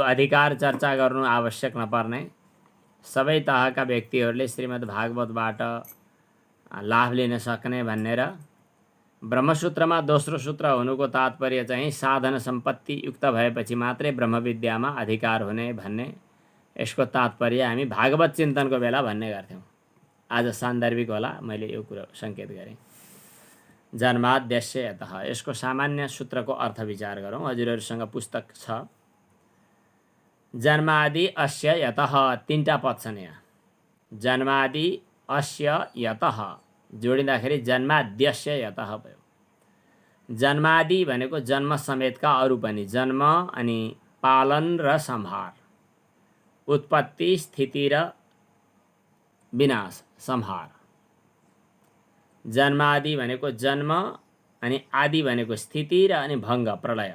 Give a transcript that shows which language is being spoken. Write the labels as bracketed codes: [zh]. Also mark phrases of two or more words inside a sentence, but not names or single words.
[ne] अधिकार चर्चा गर्नु आवश्यक नपर्ने, सबै तहका व्यक्तिहरूले श्रीमद् भागवतबाट लाभ लिन सक्ने भन्ने र ब्रह्मसूत्रमा दोस्रो सूत्र हुनुको तात्पर्य चाहिँ साधन सम्पत्ति युक्त भएपछि मात्रै ब्रह्मविद्यामा अधिकार हुने भन्ने, यसको तात्पर्य हामी भागवत चिन्तनको बेला भन्ने गर्थ्यौँ। आज सान्दर्भिक होला, मैले यो कुरो सङ्केत गरेँ। [sa] जन्माद्यस्य यतः, [ne] यसको सामान्य सूत्रको अर्थ विचार गरौँ। हजुरहरूसँग पुस्तक छ। [sa] जन्मादि अस्य यतः, [ne] तीनटा पद छन् यहाँ। [sa] जन्मादि अस्य यतः [ne] जोडिँदाखेरि [sa] जन्माद्यस्य यतः [ne] भयो। जन्मादि भनेको जन्म समेतका अरू पनि, जन्म अनि पालन र संहार, उत्पत्ति स्थिति र विनाश संहार। जन्मादि भनेको जन्म, अनि आदि भनेको स्थिति र अनि भङ्ग प्रलय।